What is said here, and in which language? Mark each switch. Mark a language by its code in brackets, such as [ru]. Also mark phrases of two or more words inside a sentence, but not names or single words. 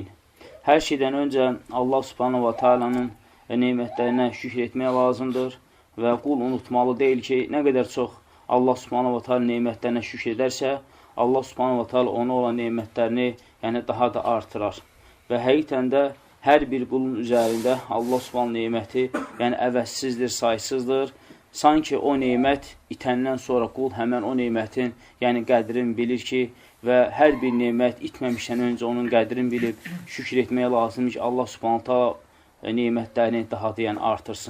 [tr] Her şeyden önce [ar] الله سبحانه وتعالى [tr] nimetlerine şükür etmeye lazımdır ve kul unutmalı değil ki ne kadar çok [ar] الله سبحانه وتعالى [tr] nimetlerine şükür ederse [ar] الله سبحانه وتعالى [tr] ona olan nimetlerini yani daha da artırar. [az] Ve həqiqətən də hər bir qulun üzərində [ar] الله سبحانه [az] niməti yəni əvəzsizdir, saysızdır. Sanki o nimət itəndən sonra qul həmən o nimətin yəni qədrini bilir ki və hər bir nimət itməmişdən öncə onun qədrini bilib şükür etməyə lazımdır ki [ar] الله سبحانه تعالى [az] nimətlərini daha da yəni artırsın.